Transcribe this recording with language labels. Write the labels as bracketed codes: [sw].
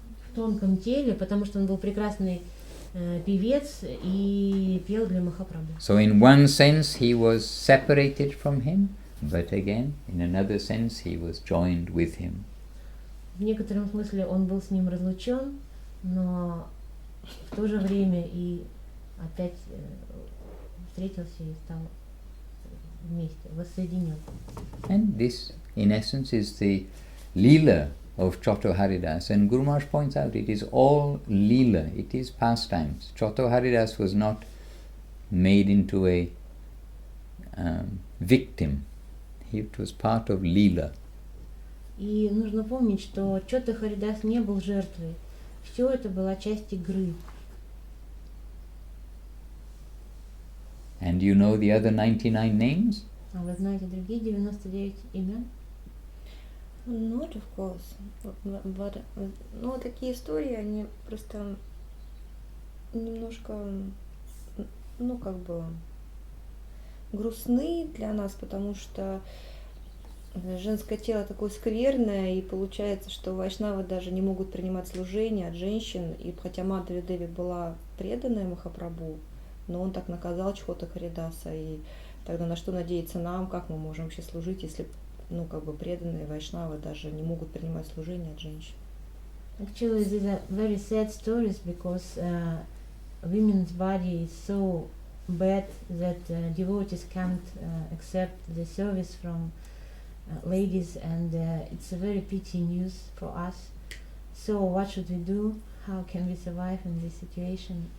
[ru] В тонком теле, потому что он был прекрасный певец и пел для Махапрабху. [en] So in one sense he was separated from him, but again, in another sense he was joined with him. [ru] В некотором смысле он был с ним разлучен, но в то же время и опять встретился и стал вместе, воссоединен. [en] And this, in essence, is the Leela of Chotto Haridas. And Guru Maharaj points out it is all Leela, it is pastimes. Chotto Haridas was not made into a victim. It was part of Leela. [ru] И нужно помнить, что Чотта Харидас не был жертвой. Все это была часть игры. [en] And you know the other 99 names? [ru] А вы знаете другие 99 имен? [en] Not of course. [ru] But, ну, такие истории, они просто немножко, ну, как бы грустны для нас, потому что женское тело такое скверное, и получается, что вайшнавы даже не могут принимать служение от женщин, и хотя Мадхави Деви была преданная Махапрабху, но он так наказал Чхота Харидаса, и тогда на что надеяться нам, как мы можем вообще служить, если, ну, как бы преданные вайшнавы даже не могут принимать служение от женщин. [en] Actually, these are very sad stories because women's body is so bad that devotees can't accept the service from ladies, and it's a very pity news for us. So what should we do? How can we survive in this situation?